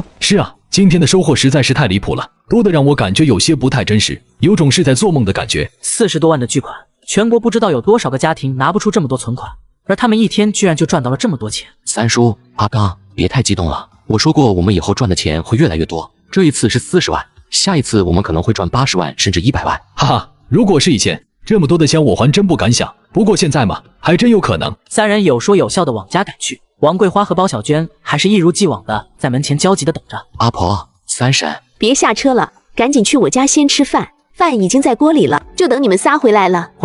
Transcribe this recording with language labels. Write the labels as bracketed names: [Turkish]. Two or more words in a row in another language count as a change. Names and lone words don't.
[Chinese] 是啊，今天的收穫實在是太離譜了，多得讓我感覺有些不太真實，有種是在做夢的感覺。 40多萬的巨款，全國不知道有多少個家庭拿不出這麼多存款，而他們一天居然就賺到了這麼多錢。三叔，阿剛，別太激動了，我說過我們以後賺的錢會越來越多，這一次是40萬，下一次我們可能會賺80萬甚至100 萬。哈哈，如果是以前，這麼多的錢我還真不敢想，不過現在嘛，還真有可能。 3人有說有笑的往家趕去，王桂花和包小娟還是一如既往的在門前焦急的等着。阿婆，三嬸，別下車了，趕緊去我家先吃飯，飯已經在鍋裡了，就等你們仨回來了。